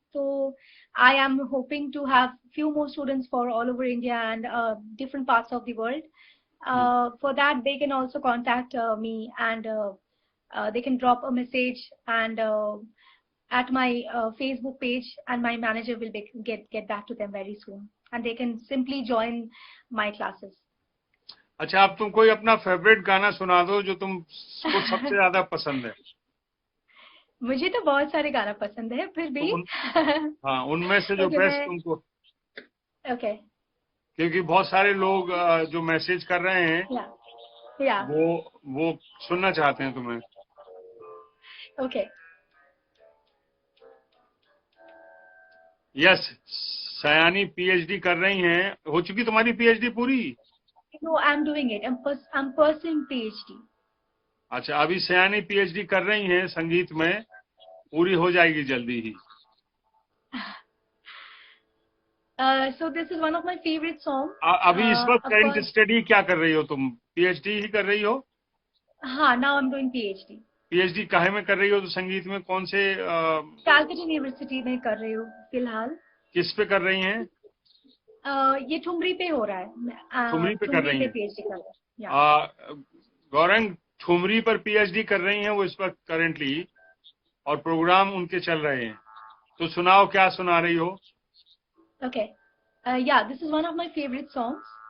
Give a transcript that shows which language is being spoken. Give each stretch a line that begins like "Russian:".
English: तो I am hoping to have few more students for all over India and different parts of the world. For that, they can also contact me, and they can drop a message and at my Facebook page, and my manager will get back to them very soon, and they can simply join my classes.
Hindi: अच्छा, अब तुम कोई अपना favourite गाना सुना दो जो तुमको सबसे ज्यादा पसंद है. मुझे तो बहुत सारे गाना पसंद है, फिर भी हाँ, उनमें से जो बेस्ट तुमको. ओके. क्योंकि बहुत सारे लोग जो मैसेज कर रहे हैं या वो सुनना चाहते हैं तुम्हें.
English: Okay.
Hindi: यस, सयानी पीएचडी कर रही हैं। हो चुकी तुम्हारी पीएचडी पूरी?
English: No, I'm doing it. I'm pursuing PhD.
Hindi: अच्छा, अभी सयानी पीएचडी कर रही हैं संगीत में, पूरी हो जाएगी जल्दी ही।
English: So this is one of my favorite songs.
Hindi: अभी इस वक्त
English: Of current course.
Hindi: स्टडी क्या कर रही हो तुम? पीएचडी ही कर रही हो?
English: हाँ, now I'm doing PhD.
Hindi: PhD काहे में कर रही हो? तो संगीत में कौन से कैलकटा यूनिवर्सिटी में कर रही हूँ फिलहाल। किस पे कर रही हैं? ये ठुमरी पे हो रहा है। ठुमरी पे कर रही हैं? पीएचडी कर रही हूँ। गौरंग ठुमरी पर पीएचडी कर रही हैं वो इस वक्त करेंटली, और प्रोग्राम उनके चल रहे हैं। तो सुनाओ, क्या सुना रही हो?
English: Okay. Yeah, this is one of my favorite songs.